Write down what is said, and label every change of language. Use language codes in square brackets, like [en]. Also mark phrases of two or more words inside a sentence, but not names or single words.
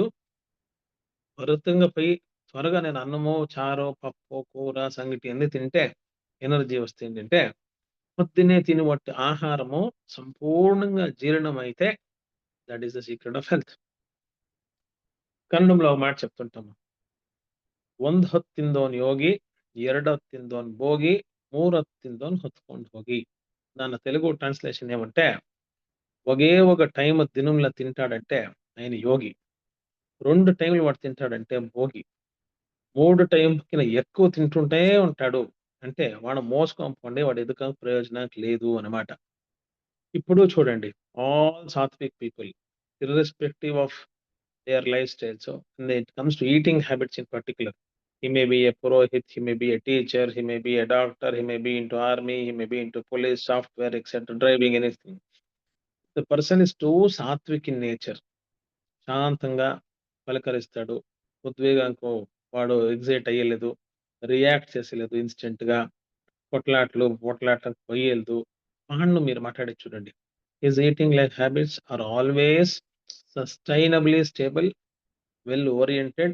[te] త్వరితంగా పోయి త్వరగా నేను అన్నమో, చారో, పప్పో, కూర, సంగటి అన్నీ తింటే ఎనర్జీ వస్తుంది అంటే పొద్దున్నే తినబట్టి ఆహారము సంపూర్ణంగా జీర్ణమైతే [en] that is the secret of health. [te] కన్నడంలో ఒక మాట చెప్తుంటాము. [kn] 1 ಹೊತ್ತು ತಿಂದೋನ್ ಯೋಗಿ, 2 ಹೊತ್ತು ತಿಂದೋನ್ ಭೋಗಿ, 3 ಹೊತ್ತು తిందోన్ ಹೊತ್ಕೊಂಡು ಹೋಗಿ. [te] దాని తెలుగు ట్రాన్స్లేషన్ ఏమంటే ఒకే ఒక టైం దినంలో తింటాడంటే ఆయన యోగి, 2 టైంలు వాడు తింటాడంటే భోగి, 3 టైంకి ఎక్కువ తింటుంటే ఉంటాడు అంటే వాడు మోసకంపండి, వాడు ఎదుక ప్రయోజనం లేదు అన్నమాట. ఇప్పుడు చూడండి [en] all sattvic people irrespective of their lifestyle. So when it comes to eating habits in particular, he may be a purohit, he may be a teacher, he may be a doctor, he may be into army, he may be into police, software, etc., driving anything. The person is too sattvic in nature. [te] శాంతంగా పలకరిస్తాడు, ఉద్వేగంకు వాడు ఎగ్జైట్ అయ్యలేదు, రియాక్ట్ చేసలేదు ఇన్స్టెంట్గా, పొట్లాట్లకు పోయేలేదు. వాడిని మీరు మాట్లాడి చూడండి. [en] his eating life habits are always sustainably stable, well oriented.